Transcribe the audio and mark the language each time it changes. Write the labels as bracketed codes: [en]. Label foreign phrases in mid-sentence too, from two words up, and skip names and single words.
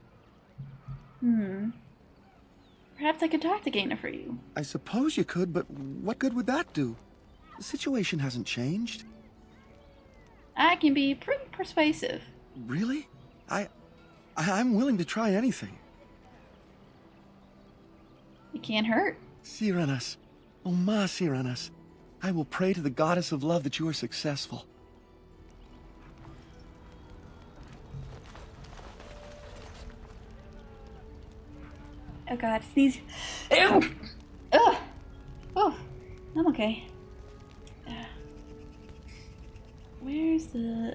[en] Perhaps I could talk to Gaina for you. I suppose you could, but what good would that do? The situation hasn't changed. I can be pretty persuasive. Really? I'm willing to try anything. It can't hurt. Siranas. Oh, ma Siranas. I will pray to the goddess of love that you are successful. Oh god, sneeze. Ew! Ugh! Oh, I'm okay. Where's the...